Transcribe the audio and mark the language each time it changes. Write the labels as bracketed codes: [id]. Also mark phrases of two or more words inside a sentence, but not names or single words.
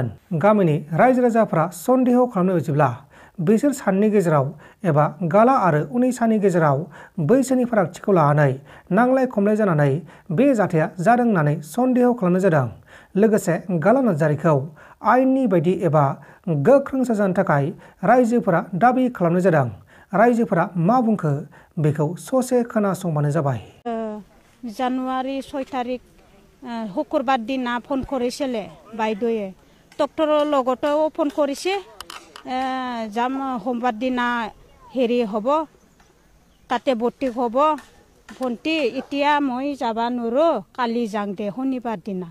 [brx] गामिनि रायजो राजाफ्रा सन्देह खालामनाय बायदिब्ला बिसोर सानैनि गेजेराव एबा गाला आरो अनिसानि गेजेराव बैसोनि फारागथिखौ लानानै नांलाय खमलाय जानानै बे जाथाया जादों होननानै सन्देह खालामनाय जादों। लोगोसे गाला नार्जारीखौ आयेननि बायदि एबा गोख्रों साजानि थाखाय रायजोफोरा दाबि खालामनाय जादों। रायजोफोरा मा बुंखो बेखौ ससे खोनासंबानो जाबाय। [as] জানুৱাৰী 6 তাৰিখ শুকুৰবাৰ দিনা ফোন কৰিছিলে বাইদেৱে। ডক্টৰৰ লগতেও ফোন কৰিছে, যাম সোমবাৰ দিনা হেৰি হ'ব, তাতে ভৰ্তি হ'ব ভণ্টি, এতিয়া মই যাব নোৱাৰোঁ, কালি যাং দে শনিবাৰ দিনা।